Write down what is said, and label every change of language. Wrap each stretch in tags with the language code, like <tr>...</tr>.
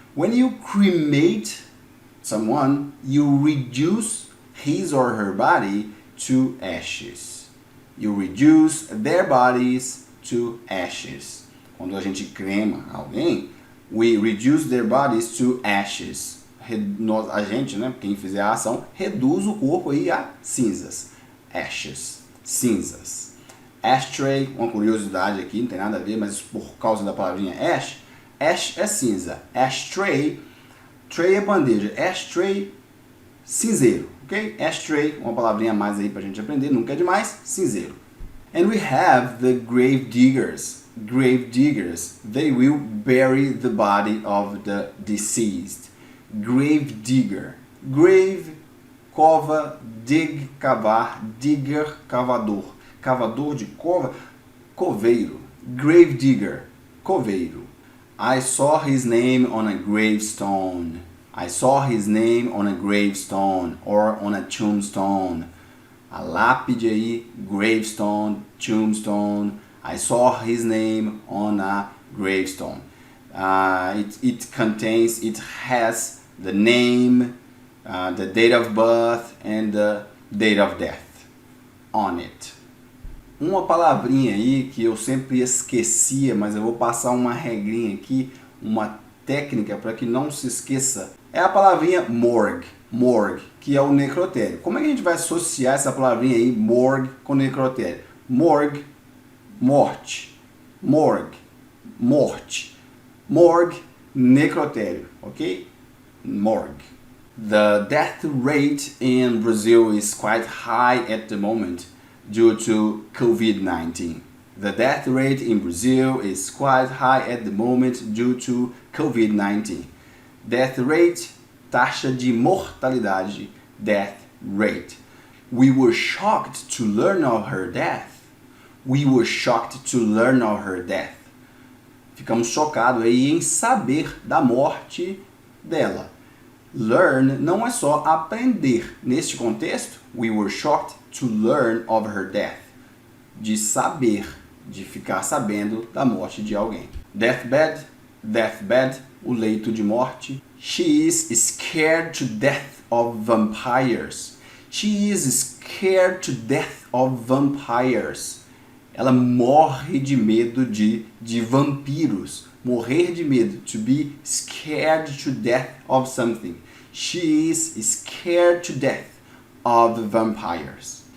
<en>When you cremate someone, you reduce his or her body to ashes. You reduce their bodies to ashes.</en> <pt>Quando a gente crema alguém,</pt> <en>we reduce their bodies to ashes.</en> <pt>A gente, né, quem fizer a ação, reduz o corpo aí a cinzas. Ashes, cinzas. Ashtray, uma curiosidade aqui, não tem nada a ver, mas por causa da palavrinha ash, ash é cinza. Ashtray, tray é bandeja. Ashtray, cinzeiro, ok? Ashtray, uma palavrinha a mais aí pra gente aprender, nunca é demais, cinzeiro.</pt> <en>And we have the grave diggers. Grave diggers, they will bury the body of the deceased. Grave digger. Grave, cova, dig, cavar, digger, cavador.</en> <pt>Cavador de cova, coveiro.</pt> <en>Grave digger, coveiro. I saw his name on a gravestone. I saw his name on a gravestone or on a tombstone.</en> <pt>A lápide aí,</pt> <en>gravestone, tombstone. I saw his name on a gravestone. It contains, it has the name, the date of birth, and the date of death on it.</en> <pt>Uma palavrinha aí que eu sempre esquecia, mas eu vou passar uma regrinha aqui, uma técnica para que não se esqueça, é a palavrinha morgue. Morgue, que é o necrotério. Como é que a gente vai associar essa palavrinha aí, morgue, com necrotério? Morgue, morte. Morgue, morte. Morgue, necrotério, ok? Morgue.</pt> <en>The death rate in Brazil is quite high at the moment due to COVID-19. The death rate in Brazil is quite high at the moment due to COVID-19. Death rate,</en> <pt>taxa de mortalidade,</pt> <en>death rate. We were shocked to learn of her death. We were shocked to learn of her death.</en> <pt>Ficamos chocados aí em saber da morte dela. Learn não é só aprender. Neste contexto,</pt> <en>we were shocked to learn of her death.</en> <pt>De saber, de ficar sabendo da morte de alguém. Deathbed, deathbed, o leito de morte.</pt> <en>She is scared to death of vampires. She is scared to death of vampires.</en> <pt>Ela morre de medo de vampiros. Morrer de medo.</pt> <en>To be scared to death of something. She is scared to death of vampires.</en>